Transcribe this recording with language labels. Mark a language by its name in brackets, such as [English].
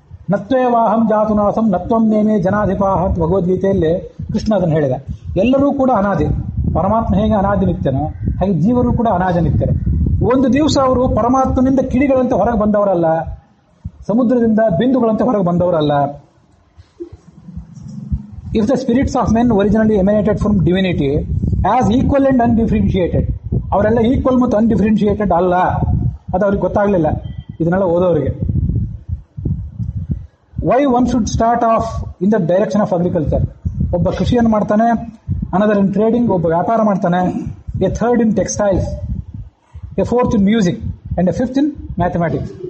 [Sanskrit] ನತ್ವೇವಾಹಂ ಜಾತುನಾಸಂ ನತ್ವಂ ನೇಮೇ ಜನಾಧಿಪಾಹ [Kannada] ಅಂತ ಭಗವದ್ಗೀತೆಯಲ್ಲಿ ಕೃಷ್ಣ ಅದನ್ನು ಹೇಳಿದ. ಎಲ್ಲರೂ ಕೂಡ ಅನಾದಿ. ಪರಮಾತ್ಮ ಹೇಗೆ ಅನಾದಿ ನಿತ್ಯನೋ ಹಾಗೆ ಜೀವರು ಕೂಡ ಅನಾದಿ ನಿತ್ಯರು. ಒಂದು ದಿವಸ ಅವರು ಪರಮಾತ್ಮನಿಂದ ಕಿಡಿಗಳಂತೆ ಹೊರಗೆ ಬಂದವರಲ್ಲ, ಸಮುದ್ರದಿಂದ ಬಿಂದುಗಳಂತೆ ಹೊರಗೆ ಬಂದವರಲ್ಲ. [English] If the spirits of men originally emanated from divinity as equal and undifferentiated, [Kannada] ಅವರೆಲ್ಲ ಈಕ್ವಲ್ ಮತ್ತು ಅನ್ಡಿಫರೆನ್ಶಿಯೇಟೆಡ್ ಅಲ್ಲ. ಅದು ಅವ್ರಿಗೆ ಗೊತ್ತಾಗಲಿಲ್ಲ ಇದನ್ನೆಲ್ಲ ಓದೋರಿಗೆ. [English] Why one should start off in the direction of agriculture. [Kannada] ಒಬ್ಬ ಕೃಷಿಯನ್ನು ಮಾಡ್ತಾನೆ, [English] another in trading, [Kannada] ಒಬ್ಬ ವ್ಯಾಪಾರ ಮಾಡ್ತಾನೆ, [English] A third in textiles, a fourth in music and a fifth in mathematics.